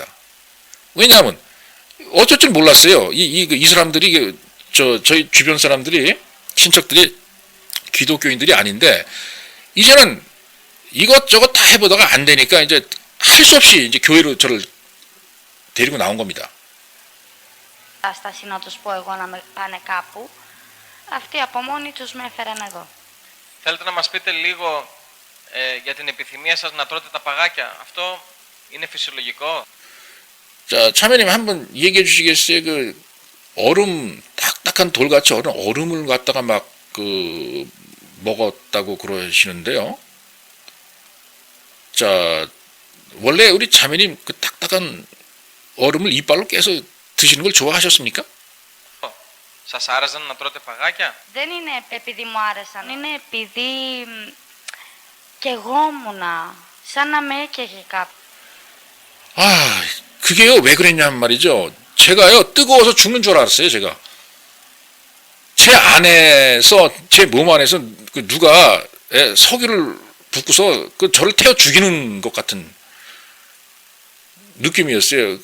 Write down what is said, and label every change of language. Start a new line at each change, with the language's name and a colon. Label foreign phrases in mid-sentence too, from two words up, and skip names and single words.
Korean: 왜냐하면 어쩔 줄 몰랐어요. 이 사람들이 저희 주변 사람들이 친척들이 기독교인들이 아닌데 이제는 이것저것 다 해보다가 안 되니까 이제 할 수 없이 이제 교회로 저를 데리고 나온 겁니다.
Greek: Κατάσταση να τους πω εγώ να με πάνε κάπου. Αυτοί από μόνοι τους με έφεραν εδώ. Θέλετε να μας πείτε λίγο για την επιθυμία σας να τρώτε τα παγάκια. Αυτό είναι φυσιολογικό?
Korean: 자, 참여님 한번 얘기해 주시겠어요? 그 얼음 딱딱한 돌같이 얼음을 갖다가 막 그 먹었다고 그러시는데요. 자, 원래 우리 자매님 그 딱딱한 얼음을 이빨로 깨서 드시는 걸 좋아하셨습니까?
Greek: Σας άρεσαν να τρώτε παγάκια? Δεν είναι επειδή μου άρεσαν, είναι επειδή και εγώ ήμουνα, σαν να με έκαιγε κάποιος.
Korean: 아, 그게요, 왜 그랬냐면 말이죠. 제가요, 뜨거워서 죽는 줄 알았어요, 제가. 제 안에서, 제 몸 안에서 그 누가 석유를 붓고서 그 저를 태워 죽이는 것 같은 느낌이었어요.